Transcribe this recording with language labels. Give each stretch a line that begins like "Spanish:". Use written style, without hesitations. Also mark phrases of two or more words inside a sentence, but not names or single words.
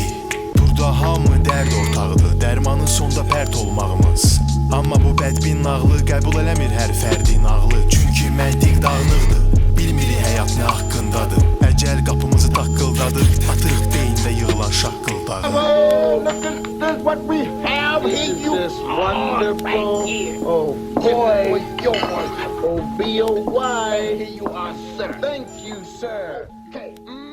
Azerbaijani: Burada hamı dərd ortağıdır, dərmanın sonda pərt olmağımız. Amma bu bədbin nağlı qəbul eləmir hər fərdin ağlı. Çünki məntiq dağınıqdır, bilmirik həyat nə haqqındadır. Əcəl qapımızı taqqıldadır, atırıq beyində yığılan şaqqıldağı.
English: Oh, look at what we have here. You This wonderful. right here. Oh boy, yours. oh B.O.Y. Here you are, sir. Thank you, sir. Okay.